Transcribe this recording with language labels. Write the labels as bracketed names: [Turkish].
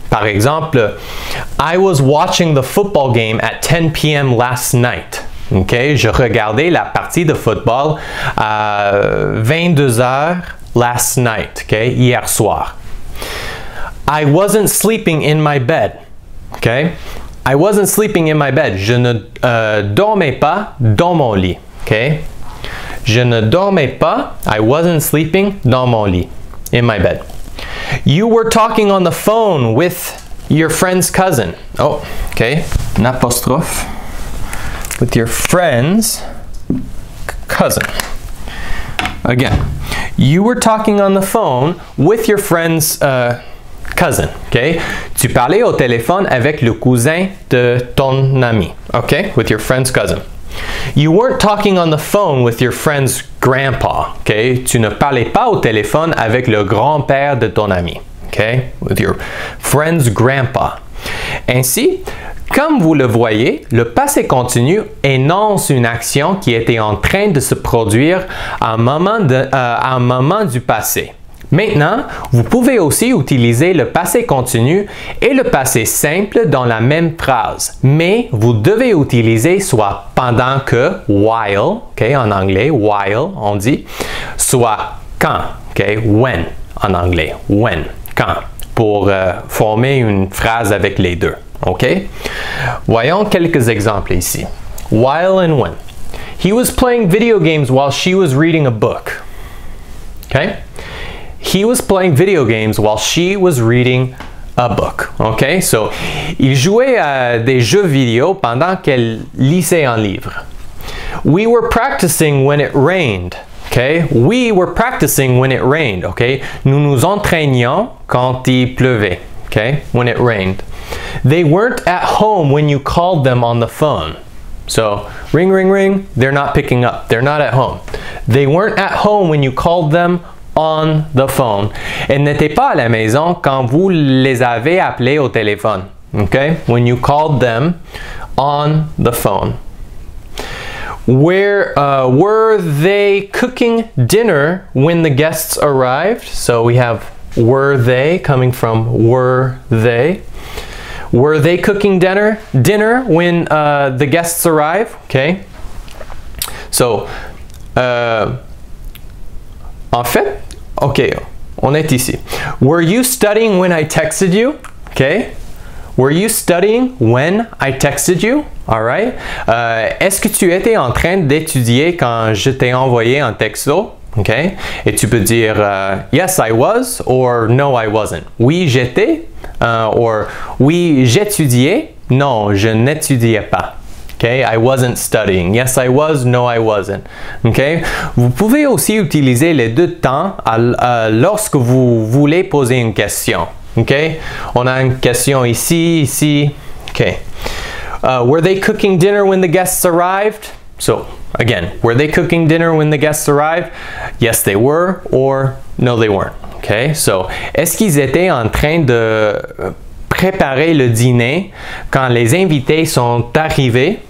[French] Par exemple, [English] I was watching the football game at 10 p.m. last night. Okay? [French] Je regardais la partie de football à 22h [English] last night, okay? [French] Hier soir. [English] I wasn't sleeping in my bed. Okay? I wasn't sleeping in my bed. [French] Je ne dormais pas dans mon lit. [English] Okay? [French] Je ne dormais pas. [English] I wasn't sleeping [French] dans mon lit. [English] In my bed. You were talking on the phone with your friend's cousin. Oh, okay. An apostrophe. With your friend's cousin. Again, you were talking on the phone with your friend's cousin. Okay? [French] Tu parlais au téléphone avec le cousin de ton ami. [English] Okay? With your friend's cousin. You weren't talking on the phone with your friend's grandpa. Okay? [French] Tu ne parlais pas au téléphone avec le grand-père de ton ami. [English] Okay? With your friend's grandpa. [French] Ainsi, comme vous le voyez, le passé continu énonce une action qui était en train de se produire à un moment du passé. Maintenant, vous pouvez aussi utiliser le passé continu et le passé simple dans la même phrase, mais vous devez utiliser soit pendant que, while, okay, en anglais, while, on dit, soit quand, okay, when, en anglais, when, quand, pour former une phrase avec les deux. OK? Voyons quelques exemples ici. [English] While and when. He was playing video games while she was reading a book. Okay? He was playing video games while she was reading a book. Okay? [French] So, il jouait à des jeux vidéo pendant qu'elle lisait un livre. [English] We were practicing when it rained. Okay? We were practicing when it rained. Okay? [French] Nous nous entraînions quand il pleuvait. [English] Okay? When it rained. They weren't at home when you called them on the phone. So, ring, ring, ring, they're not picking up. They're not at home. They weren't at home when you called them on the phone. [French] Elles n'étaient pas à la maison quand vous les avez appelés au téléphone. [English] Okay? When you called them on the phone. Were they cooking dinner when the guests arrived? So we have were they coming from were they. Were they cooking dinner when the guests arrive? Okay. So, [French] en fait, ok, on est ici. [English] Were you studying when I texted you? Okay. Were you studying when I texted you? All right. [French] Est-ce que tu étais en train d'étudier quand je t'ai envoyé un texto? [English] Okay. [French] Et tu peux dire [English] yes, I was or no, I wasn't. [French] Oui, j'étais or oui, j'étudiais. Non, je n'étudiais pas. [English] Okay, I wasn't studying. Yes, I was. No, I wasn't. Okay. [French] Vous pouvez aussi utiliser les deux temps lorsque vous voulez poser une question. Okay. On a une question ici. Okay. [English] Were they cooking dinner when the guests arrived? So, again, were they cooking dinner when the guests arrived? Yes, they were, or no, they weren't. Okay. [French] So, est-ce qu'ils étaient en train de préparer le dîner quand les invités sont arrivés?